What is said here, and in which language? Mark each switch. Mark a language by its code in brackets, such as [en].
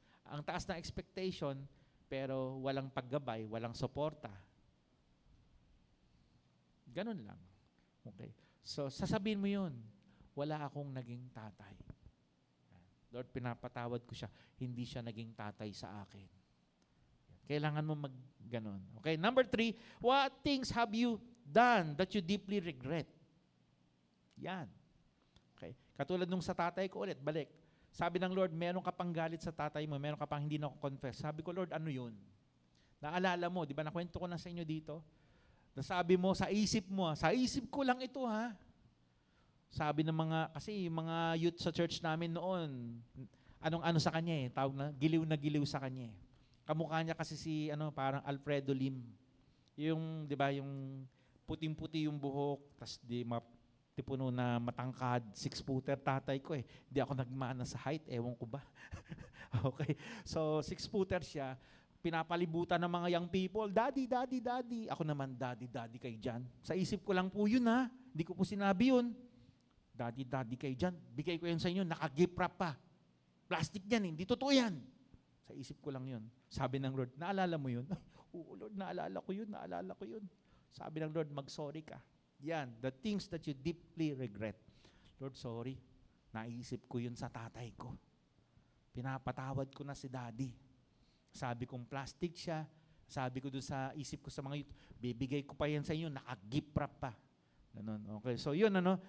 [tl] Ang taas na expectation, pero walang paggabay, walang suporta. Ganun lang. Okay. So, sasabihin mo yun, wala akong naging tatay. Lord, pinapatawad ko siya. Hindi siya naging tatay sa akin. Kailangan mo mag-ganon. [en] Okay, number 3, what things have you done that you deeply regret? [tl] Yan. Okay. Katulad nung sa tatay ko ulit, balik. Sabi ng Lord, meron ka pang galit sa tatay mo, meron ka pang hindi na confess. Sabi ko, Lord, ano yun? Naalala mo, di ba, nakwento ko na sa inyo dito? Nasabi mo, sa isip mo, sa isip ko lang ito, ha? Sabi ng kasi mga youth sa church namin noon, anong sa kanya eh, tawag na giliw sa kanya eh. Kamukha niya kasi parang Alfredo Lim. Yung, di ba, yung puting-puti yung buhok, tas tipuno na matangkad, 6-footer tatay ko eh. Hindi ako nagmana sa height, ewan ko ba. Okay? So, 6-footer siya, pinapalibutan ng mga young people, Daddy, Daddy, Daddy. Ako naman, Daddy, Daddy kayo dyan. Sa isip ko lang po yun ha. Hindi ko po sinabi yun. Daddy, Daddy kayo dyan. Bigay ko yan sa inyo, naka-gift wrap pa. Plastic yan, hindi totoo yan. Sa isip ko lang yun. Sabi ng Lord, naalala mo yun? Oo Lord, naalala ko yun. Sabi ng Lord, mag-sorry ka. [en] Yan, the things that you deeply regret. [tl] Lord, sorry. Naisip ko yun sa tatay ko. Pinapatawad ko na si Daddy. Sabi kong plastic siya. Sabi ko doon sa isip ko sa mga youth, bibigay ko pa yan sa inyo, naka-gift wrap pa. Ganun. Okay, so yun ano.